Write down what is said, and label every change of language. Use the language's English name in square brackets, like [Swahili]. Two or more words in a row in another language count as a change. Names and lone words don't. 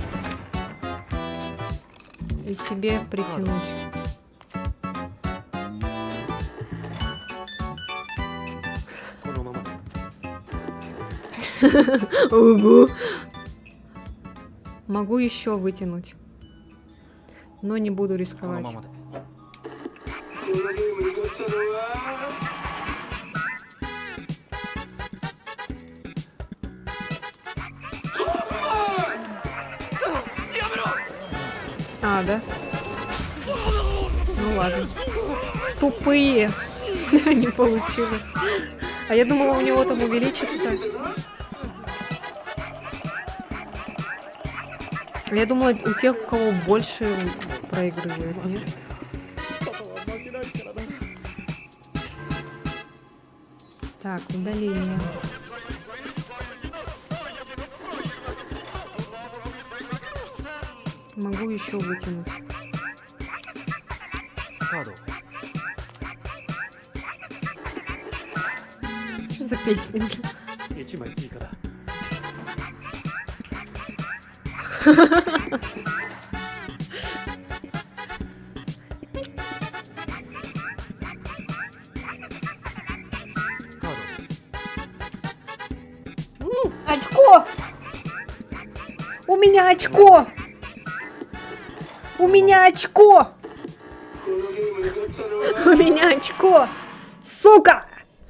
[Russian] И себе притянуть. Ого. Могу еще вытянуть. Но не буду [Japanese] この [Russian] рисковать. [Japanese] ままで。このゲームに勝ったのは [Russian] А, да? Ну ладно. Тупые. Не получилось. А я думала, у него там увеличится. Я думала, у тех, у кого больше проигрывает, нет? Так, удаление. Могу еще вытянуть. [Japanese] カードを。 [Russian] Что за песня? [Japanese] 1 枚追加だ。 カードを。 [Russian] Очко! У меня очко! У меня очко! [Japanese] このゲームに勝ったのは [Russian] У меня очко! Сука!